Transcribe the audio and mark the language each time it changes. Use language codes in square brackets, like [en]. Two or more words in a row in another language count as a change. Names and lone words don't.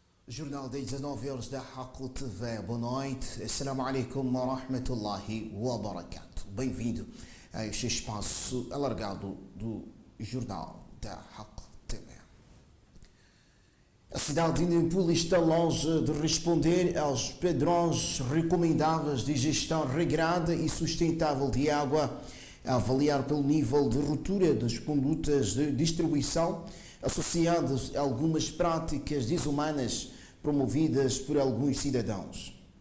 [pt] Jornal das 19 horas da Haqq TV. Boa noite. [ar] السلام عليكم ورحمة الله وبركاته. [pt] Bem-vindo a este espaço alargado do Jornal da Haqq TV. A cidade de Nampula está longe de responder aos padrões recomendáveis de gestão regrada e sustentável de água, a avaliar pelo nível de ruptura das condutas de distribuição associadas a algumas práticas desumanas promovidas por alguns cidadãos.